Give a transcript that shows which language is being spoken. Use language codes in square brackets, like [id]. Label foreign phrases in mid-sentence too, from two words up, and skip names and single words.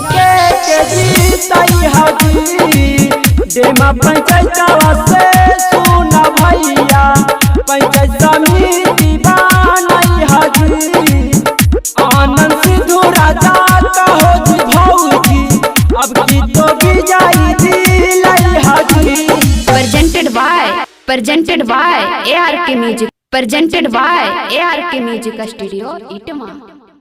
[bho] के जीतई हाजी डेमा पंचायतवा से सुना भैया पंचायत समिति बनई हाजी आनंद सिद्धू राजा कहो जी भौजी अब की तो विजयी दिलई हाजी [en] presented by ARK Music, presented by ARK Music Studio, Itama।